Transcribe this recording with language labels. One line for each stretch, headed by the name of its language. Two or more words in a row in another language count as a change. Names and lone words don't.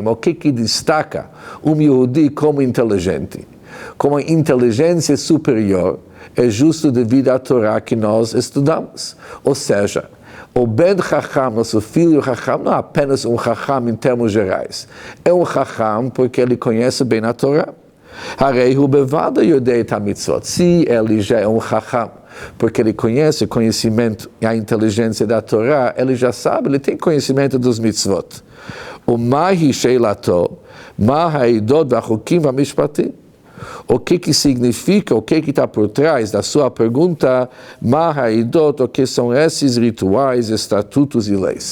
Portuguese: O que destaca Yehudi como inteligente? Como a inteligência superior é justo devido à Torá que nós estudamos. Ou seja, o
Hebrew: בן חכם,
Portuguese: nosso filho Chacham, não é apenas um Chacham em termos gerais. É um Chacham porque ele conhece bem a Torá.
Hebrew: הרי הוא בודאי יודע את המצוות.
Portuguese: Se ele já é um Chacham, porque ele conhece o conhecimento e a inteligência da Torá, ele já sabe, ele tem conhecimento dos mitzvot.
Hebrew: או מהי שאלתו, מה העדות והחוקים והמשפטים.
Portuguese: O que significa, o que está por trás da sua pergunta,
Hebrew: מה העדות,
Portuguese: o que são esses rituais, estatutos e leis?